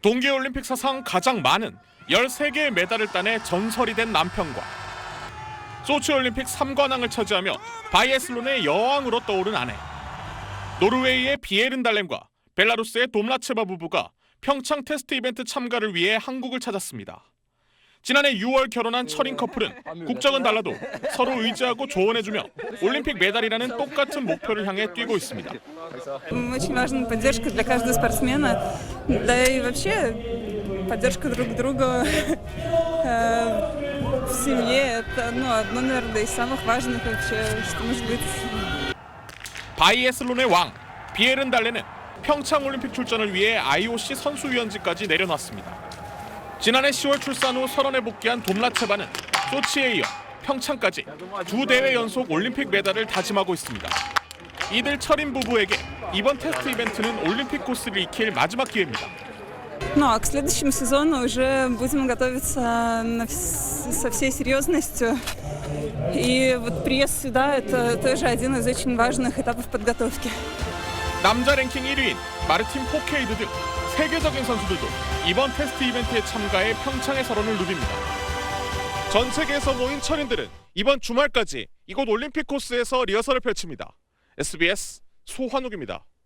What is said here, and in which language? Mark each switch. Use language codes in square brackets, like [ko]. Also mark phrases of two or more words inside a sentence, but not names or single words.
[ko] 동계올림픽 사상 가장 많은 13개의 메달을 따내 전설이 된 남편과 소치올림픽 3관왕을 차지하며 바이애슬론의 여왕으로 떠오른 아내, 노르웨이의 비에른달렘과 벨라루스의 돔라체바 부부가 평창 테스트 이벤트 참가를 위해 한국을 찾았습니다. 지난해 6월 결혼한 철인 커플은 국적은 달라도 서로 의지하고 조언해주며 올림픽 메달이라는 똑같은 목표를 향해 뛰고 있습니다. [ru] Очень важна поддержка для каждого спортсмена, да и вообще поддержка друг друга в семье это одно, наверное, из самых важных вообще, что может быть. [ko] 바이애슬론의 왕 비에른달레는 평창 올림픽 출전을 위해 IOC 선수위원직까지 내려놨습니다. 지난해 10월 출산 후 설원에 복귀한 돔라체바는 소치에 이어 평창까지 2대회 연속 올림픽 메달을 다짐하고 있습니다. 이들 철인 부부에게 이번 테스트 이벤트는 올림픽 코스를 익힐 마지막 기회입니다. [ru] Ну а к следующему сезону уже будем готовиться со всей серьезностью. И вот приезд сюда это тоже один из очень важных этапов подготовки. [ko] 남자 랭킹 1위인 마르틴 포케이드 등 세계적인 선수들도 이번 테스트 이벤트에 참가해 평창의 설원을 누빕니다. 전 세계에서 모인 철인들은 이번 주말까지 이곳 올림픽 코스에서 리허설을 펼칩니다. SBS 소환욱입니다.